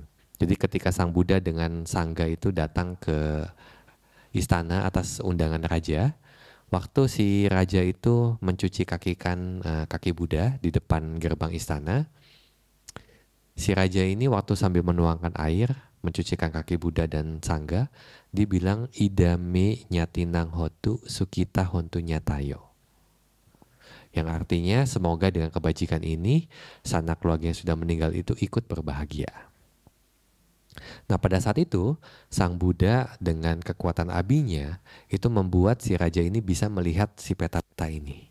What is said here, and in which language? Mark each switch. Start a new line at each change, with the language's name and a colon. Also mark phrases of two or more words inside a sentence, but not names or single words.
Indonesian: Jadi ketika Sang Buddha dengan Sangga itu datang ke istana atas undangan raja, waktu si raja itu mencuci kaki Buddha di depan gerbang istana, si raja ini waktu sambil menuangkan air, mencucikan kaki Buddha dan Sangga, dibilang
Pali: idame nyatinang hotu sukita hontu nyatayo.
Indonesian: Yang artinya semoga dengan kebajikan ini sanak keluarga yang sudah meninggal itu ikut berbahagia. Nah, pada saat itu Sang Buddha dengan kekuatan abinya itu membuat si raja ini bisa melihat si peta-peta ini.